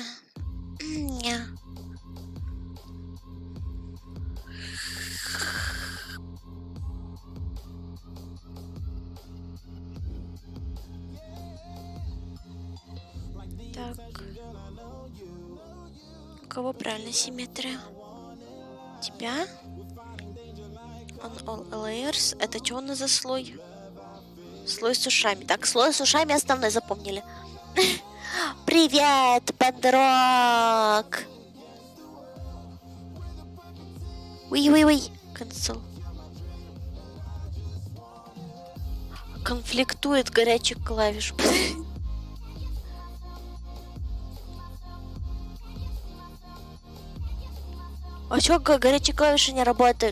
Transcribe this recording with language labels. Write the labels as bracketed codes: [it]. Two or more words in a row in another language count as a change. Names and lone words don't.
[ru] Не. Так. У кого правильно симметрия? Тебя? [en] On all layers. [ru] Это что у нас за слой? Слой с ушами. Так, слой с ушами основной запомнили. Привет, подрок! Уй-уй-уй. Cancel. Конфликтует горячих клавиш. А чё горячие клавиши не работают?